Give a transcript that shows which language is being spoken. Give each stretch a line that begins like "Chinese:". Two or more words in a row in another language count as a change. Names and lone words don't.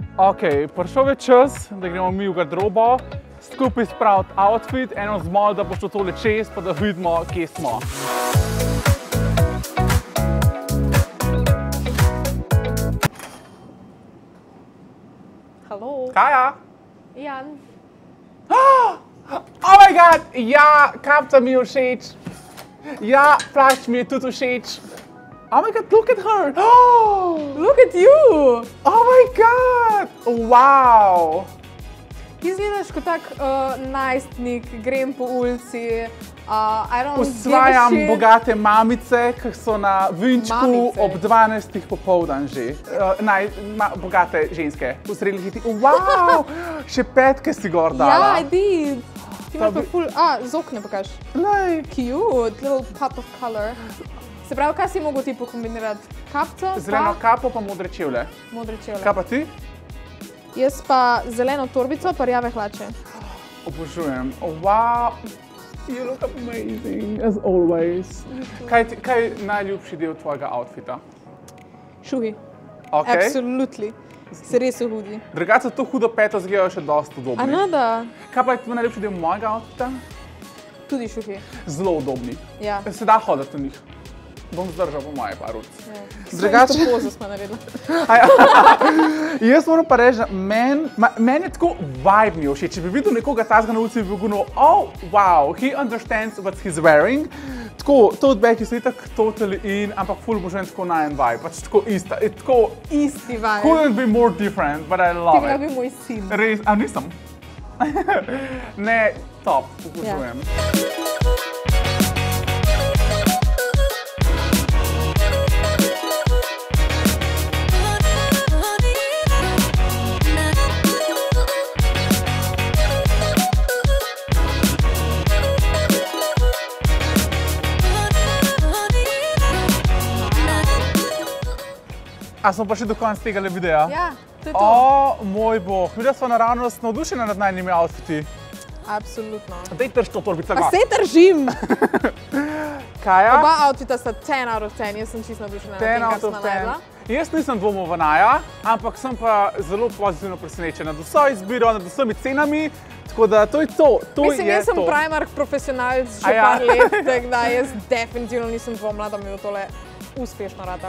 Slovenian: Ok, prišel je čas, da gremo mi v garderobo, skupaj spraviti outfit, eno zmol, da bo šlo tole čez, pa da vidimo, kje smo. Halo. Kaja? Jan.
English: Oh my god,
Slovenian: ja, kapca mi je všeč. Ja, plašč mi je tudi všeč.
English: Oh my god, look at her. Look at you. Oh my god, wow.
Slovenian: Ti izgledaš kot tak najstnik, grem po ulici, Usvajam bogate mamice, ki so na vinčku ob 12. popoldan že. Bogate ženske. V srednjih letih. Wow, še petke si gor dala. Ja,
English: I did.
Slovenian: Ti imaš pa ful, z okne pokaž.
English: Cute, little pop of color.
Slovenian: Se pravi, kaj si mogel ti pokombinirati? Kapco? Zeleno kapo pa modre čevlje. Modre čevlje. Kaj pa ti? Jaz pa zeleno torbico pa rjave hlače. Obožujem.
English: Wow, you look amazing, as always.
Slovenian: Kaj je najljubši del tvojega outfita? Šuhi. Ok. Absolutely. Se res hudi. Drugače to hudo peto izgledajo še dosti udobni. A nada. Kaj pa je tvoj najljubši del mojega outfita? Tudi šuhi. Zelo udobni. Ja. Se da hoditi v njih. Bom zdržal po moje par uric. Drugače... Svojo pozo smo naredili. Jaz moram pa reči, da meni je tako vibe mi všeč. Če bi videl nekoga tazga na ulici, bi bil gunil,
English: oh, wow, he understands what he's wearing.
Slovenian: Tako,
English: tote bag
Slovenian: je itak
English: totally in,
Slovenian: ampak ful obožujem tako najen vibe. Pač tako ista, tako... Isti vibe.
English: Couldn't be more different, but I love it.
Slovenian: Ti bi moj sin. Res, a nisem? Ne, top, obožujem. A smo pa še do konca tega videa? Ja, to je to. O, moj bog, videla sva naravnost navdušena nad najnimi outfiti. Absolutno. Dej trž to torbico. Pa sej držim! Kaja? Oba outfita sta
English: 10 out of 10,
Slovenian: jaz sem čisto navdušena nad tem, kar sva naredila. Jaz nisem dvomil v Naja, ampak sem pa zelo pozitivno presenečen nad vso izbiro, nad vsemi cenami. Tako da to je to, Mislim, jaz sem Primark profesionalc že par let, tako da jaz definitivno nisem dvomila, da mi bo tole uspešno ratal.